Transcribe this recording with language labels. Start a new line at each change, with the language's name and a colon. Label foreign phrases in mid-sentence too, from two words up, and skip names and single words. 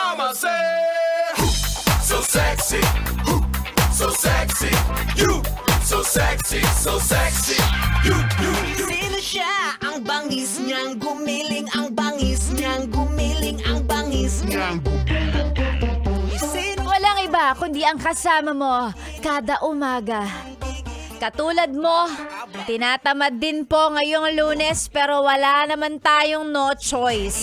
English: mama say, so sexy, so sexy, you, so sexy, so sexy, you.
Filipino: Sino siya? Ang bangis niyang gumiling, ang bangis niyang gumiling, ang bangis niyang Walang iba kundi ang kasama mo kada umaga. Katulad mo, tinatamad din po ngayong Lunes pero wala naman tayong
English: no choice.